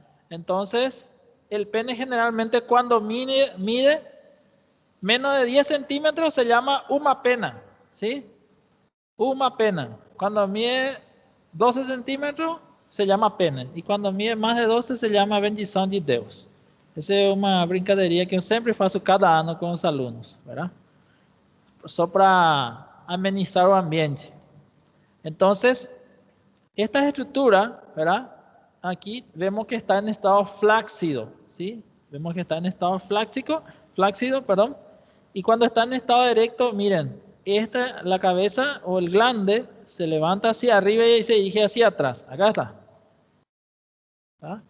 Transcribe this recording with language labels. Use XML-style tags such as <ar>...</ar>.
<es>Entonces, el pene generalmente cuando mide menos de 10 centímetros se llama</es> <pt>uma pena,</pt> <es>¿sí?</es> <pt>Uma pena.</pt> <es>Cuando mide 12 centímetros se llama pene. Y cuando mide más de 12 se llama</es> <pt>bendição de Deus. Essa é uma brincadeira que eu sempre faço cada ano com os alunos,</pt> <es>¿verdad?</es> <pt>Só para amenizar o ambiente.</pt> <es>Entonces, esta estructura, ¿verdad? Aquí vemos que está en estado flácido, ¿sí? Vemos que está en estado flácido, perdón. Y cuando está en estado erecto, miren, la cabeza o el glande se levanta hacia arriba y se dirige hacia atrás. Acá está. ¿Ah?</es>